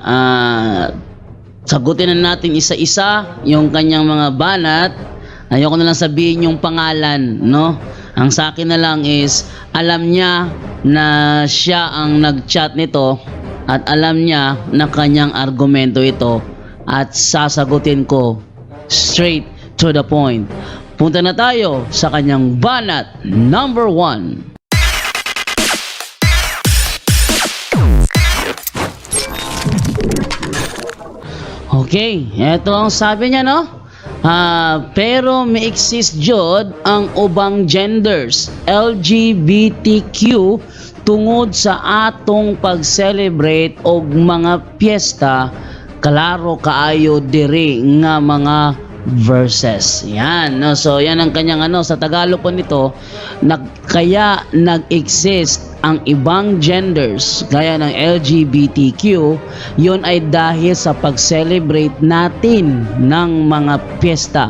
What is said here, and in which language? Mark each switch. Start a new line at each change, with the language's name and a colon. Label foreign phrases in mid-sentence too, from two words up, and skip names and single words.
Filipino: Sagutin na natin isa-isa yung kanyang mga banat. Ayoko na lang sabihin yung pangalan, no? Ang sa akin na lang is, alam niya na siya ang nag-chat nito at alam niya na kanyang argumento ito at sasagutin ko
English: straight to the point.
Filipino: Punta na tayo sa kanyang banat number 1. Okay, eto ang sabi niya, no?
Cebuano: Pero may exist jud ang ubang genders LGBTQ tungod sa atong pag-celebrate og mga piyesta, klaro kaayo diri nga mga verses.
Filipino: Yan, no? So yan ang kanyang sa Tagalog po nito, kaya nag-exist ang ibang genders gaya ng LGBTQ, yun ay dahil sa pag-celebrate natin ng mga piyesta.